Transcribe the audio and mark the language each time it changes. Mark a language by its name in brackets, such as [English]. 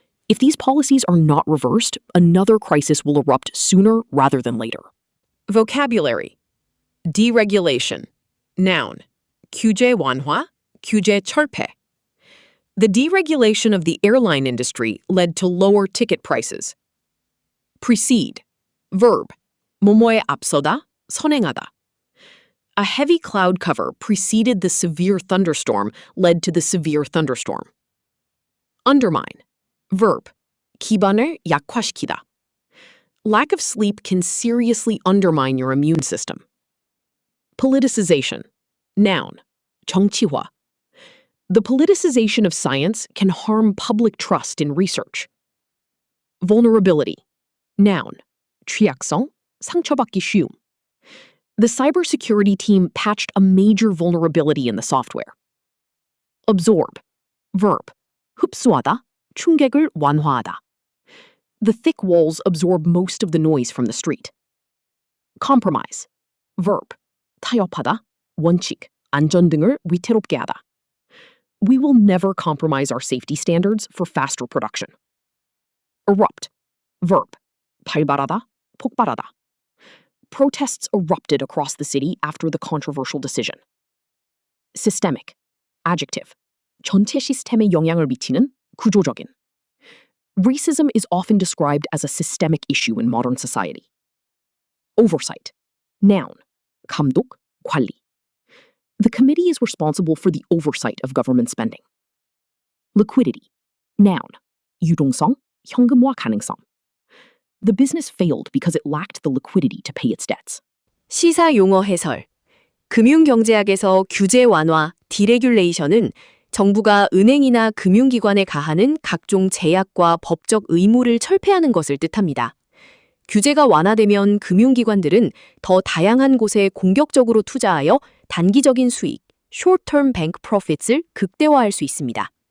[English] If these policies are not reversed, another crisis will erupt sooner rather than later. Vocabulary. Deregulation. Noun. [Korean] 규제 완화, 규제 철폐. [English] The deregulation of the airline industry led to lower ticket prices. Precede. Verb. [Korean] 뭐뭐에 앞서다, 선행하다. [English] A heavy cloud cover preceded the severe thunderstorm led to the severe thunderstorm. Undermine. Verb. [Korean] 기반을 약화시키다. [English] Lack of sleep can seriously undermine your immune system. Politicization. Noun. [Korean] 정치화. [English] The politicization of science can harm public trust in research. Vulnerability. Noun. [Korean] 취약성, 상처받기 쉬움. [English] The cybersecurity team patched a major vulnerability in the software. Absorb. Verb. [Korean] 흡수하다, 충격을 완화하다. [English] The thick walls absorb most of the noise from the street. Compromise. Verb. [Korean] 타협하다, 원칙, 안전 등을 위태롭게 하다. [English] We will never compromise our safety standards for faster production. Erupt. Verb. [Korean] 발발하다, 폭발하다. [English] Protests erupted across the city after the controversial decision. Systemic. Adjective. [Korean] 전체 시스템에 영향을 미치는 구조적인. [English] Racism is often described as a systemic issue in modern society. Oversight. Noun. [Korean] 감독, 관리. [English] The committee is responsible for the oversight of government spending. Liquidity. Noun. [Korean] 유동성, 현금화 가능성. [English] The business failed because it lacked the liquidity to pay its debts. [Korean] 시사 용어 해설. 금융경제학에서 규제 완화, 디레귤레이션은 정부가 은행이나 금융기관에 가하는 각종 제약과 법적 의무를 철폐하는 것을 뜻합니다. 규제가 완화되면 금융기관들은 더 다양한 곳에 공격적으로 투자하여 단기적인 수익, [English] short-term bank profits [Korean] 을 극대화할 수 있습니다.